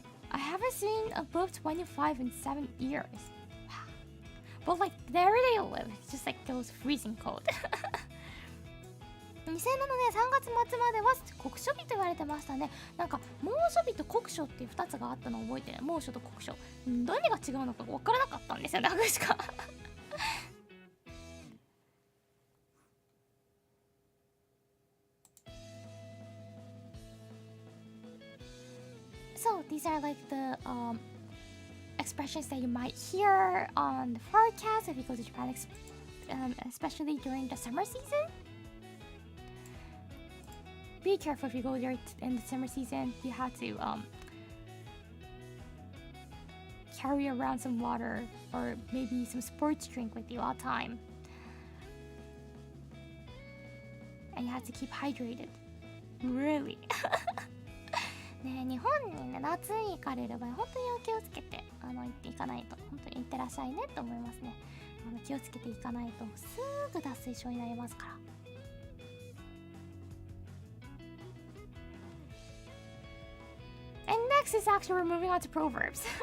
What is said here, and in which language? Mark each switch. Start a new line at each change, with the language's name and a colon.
English: I haven't seen above 25 in 7 years. But like, there they live, it's just like those freezing cold.
Japanese: 2007年3月末までは酷暑日と言われてましたね。なんか猛暑日と酷暑っていう2つがあったのを覚えてる。猛暑と酷暑。何が違うのか分からなかったんですよね、確か。
English: So these are like the expressions that you might hear on the forecast if you go to Japan, especially during the summer season. Be careful if you go there in the summer season. You have to carry around some water or maybe some sports drink with you all the time. And you have to keep hydrated. Really.
Japanese: ね、日本にね、夏に行かれる場合、本当にお気をつけて行っていかないと、本当に行ってらっしゃいねと思いますね。気をつけていかないとすぐ脱水症になりますから。
English: And next is actually we're moving on to Proverbs.